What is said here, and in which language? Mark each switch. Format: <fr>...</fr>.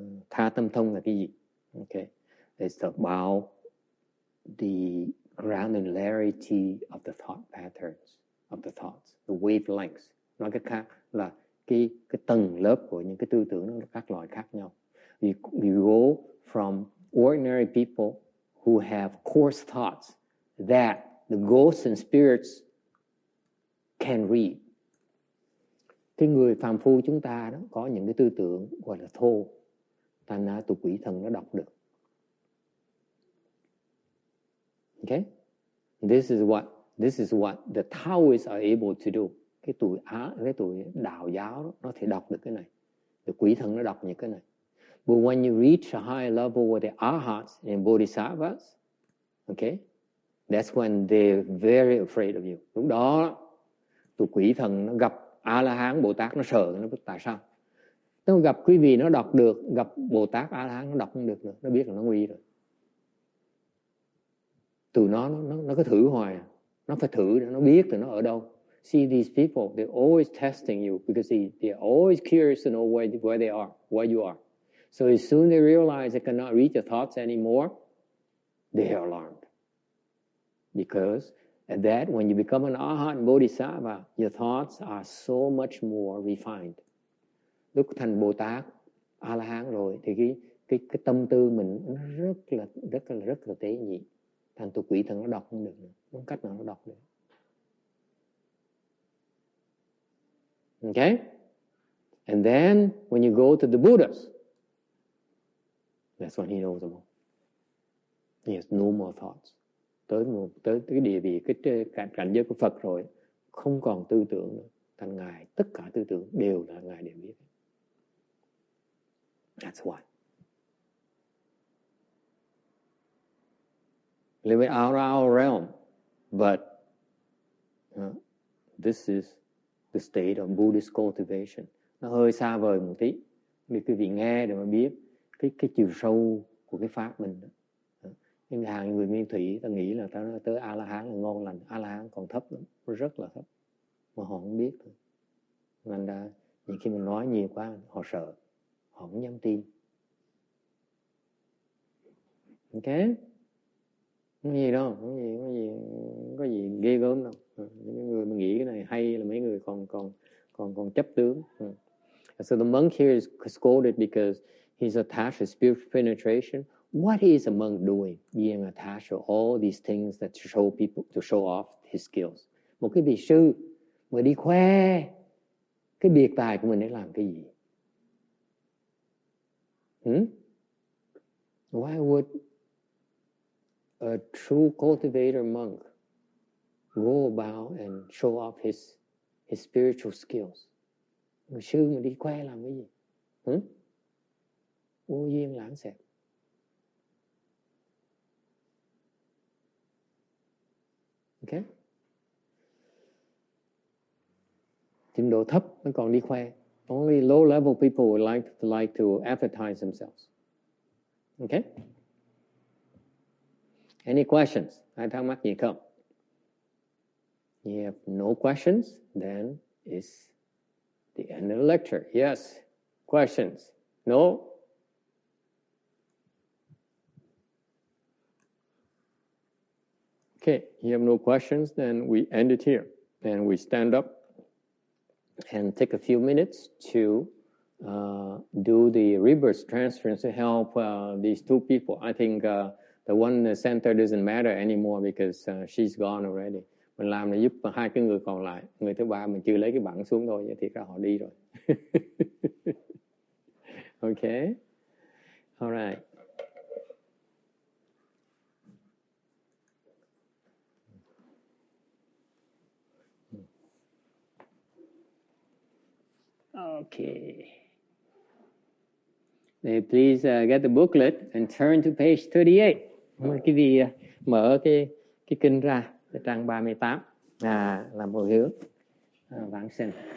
<vi>Tha tâm thông là cái gì?</vi> <en>Okay, it's about the granularity of the thought patterns, of the thoughts, the wavelengths.</en> <vi>Nói cách khác là cái tầng lớp của những cái tư tưởng nó các loại khác nhau.</vi> <en>You go from ordinary people who have coarse thoughts that the ghosts and spirits can read.</en> <vi>Cái người phàm phu chúng ta đó có những cái tư tưởng gọi là thô, thành ra tụi quỷ thần nó đọc được.</vi> <en>Okay? This is what the Taoists are able to do.</en> <vi>Cái tụi đạo giáo đó, nó thể đọc được cái này. The quỷ thần nó đọc những cái này.</vi> <en>But when you reach a higher level with the arhats and bodhisattvas, okay, that's when they're very afraid of you.</en> <vi>Lúc đó tụi quỷ thần nó gặp A-la-hán, Bồ Tát nó sợ, nó biết tại sao. Nó gặp quý vị nó đọc được, gặp Bồ Tát A-la-hán nó đọc không được nữa, nó biết là nó nguy rồi. Tụi nó cứ thử hoài, nó phải thử để nó biết là nó ở đâu.</vi> <en>See these people, they're always testing you because they're always curious to know where they are, where you are. So as soon as they realize they cannot read your thoughts anymore, they are alarmed. Because And that when you become an Arhat Bodhisattva, your thoughts are so much more refined.</en> <vi>Lúc thành Bồ Tát, A-la-hán rồi thì cái tâm tư mình nó rất là tế nhị. Thành tụi quỷ thần nó đọc không được nữa. Không cách nào nó đọc được.</vi> <en>Okay? And then when you go to the Buddhas, that's when he knows them all. He has no more thoughts.</en> <vi>Tới cái địa vị, cái cảnh giới của Phật rồi, không còn tư tưởng nữa. Thành Ngài, tất cả tư tưởng đều là Ngài đều biết.</vi> <en>That's why. Live it out our realm, but this is the state of Buddhist cultivation.</en> <vi>Nó hơi xa vời một tí, để quý vị nghe để mà biết cái chiều sâu của cái pháp mình. Nhưng hàng người nguyên thủy ta nghĩ là ta tới A-la-hán là ngon lành. A-la-hán còn thấp lắm, rất là thấp, mà họ không biết thôi. Nên là khi mình nói nhiều quá họ sợ, họ không dám tin. Ok, không gì đâu, không có gì ghê gớm đâu. Những người mà nghĩ cái này hay là mấy người còn chấp tướng.</vi> <en>So the monk here is scolded because he's attached to spiritual penetration. What is a monk doing? Being attached to all these things that show people, to show off his skills.</en> <vi>Một cái vị sư mà đi khoe cái biệt tài của mình để làm cái gì?</vi> <en>Why would a true cultivator monk go about and show off his spiritual skills?</en> <vi>Người sư mà đi khoe làm cái gì? Vô duyên lãng xẹt. Okay? Trình độ thấp mới còn đi khoe.</vi> <en>Only low level people would like to advertise themselves. Okay? Any questions?</en> <vi>Ai thắc mắc gì không?</vi> <en>You have no questions, then it's the end of the lecture. Yes. Questions? No? Okay, you have no questions, then we end it here. And we stand up and take a few minutes to do the rebirth transference to help these two people. I think the one center doesn't matter anymore because she's gone already.</en> <vi>Mình làm là giúp hai cái người còn lại. Người thứ ba mình chưa lấy cái bảng xuống thôi, vậy thì ra họ đi rồi.</vi> <en>Okay? All right. Okay. Please get the booklet and turn to page 38.</en> <vi>Cái gì mở cái kinh ra, trang 38 làm hồi hướng vãng sinh.</vi>